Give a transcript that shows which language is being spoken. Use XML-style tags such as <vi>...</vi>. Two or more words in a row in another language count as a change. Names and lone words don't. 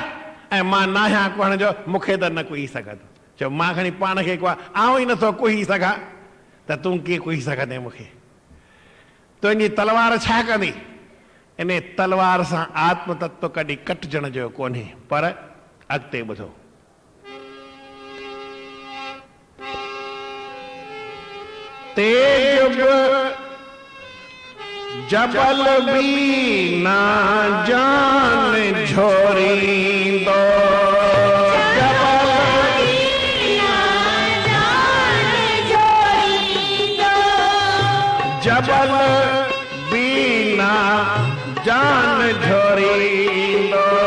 <sd>ऐं मां नाहियां कुहण जो, मूंखे त न कुही सघंदो। चओ मां खणी पाण खे कुहां, आऊं ई नथो कुही सघां, त तूं कीअं कुही सघंदे मूंखे? तुंहिंजी तलवार छा कंदी? इन तलवार सां आत्म तत्व कॾहिं कटजण जो कोन्हे। पर अॻिते ॿुधो, तेज जबल भी ना जान झोरींदो, जबल भी ना जान झोरींदो,</sd>